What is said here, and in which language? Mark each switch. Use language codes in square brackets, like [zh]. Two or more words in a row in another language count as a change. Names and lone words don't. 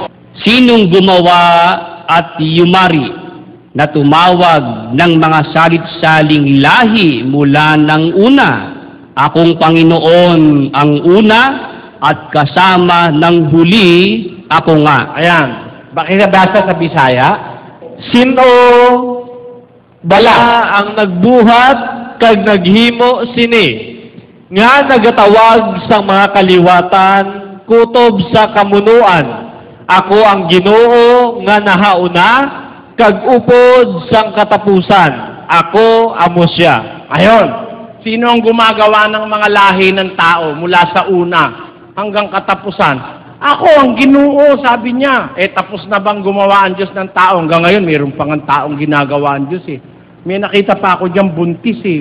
[tl] Sinong gumawa at yumari na tumawag ng mga salit-saling lahi mula ng una? Akong Panginoon ang una at kasama ng huli ako nga. Ayan. Bakit basa sa Bisaya? [hil] Sino bala ang nagbuhat kag naghimo sini? Nga nagatawag sa mga kaliwatan kutob sa kamunuan. Ako ang Ginoo nga nahauna kag upod sang katapusan. Ako amo siya. [tl] Ayon. Sino ang gumagawa ng mga lahi ng tao mula sa una hanggang katapusan? Ako ang Ginoo, sabi niya. Eh, tapos na bang gumawa ang Diyos ng tao? Hanggang ngayon, mayroon pang ang taong ginagawa ang Diyos eh. May nakita pa ako diyang buntis eh.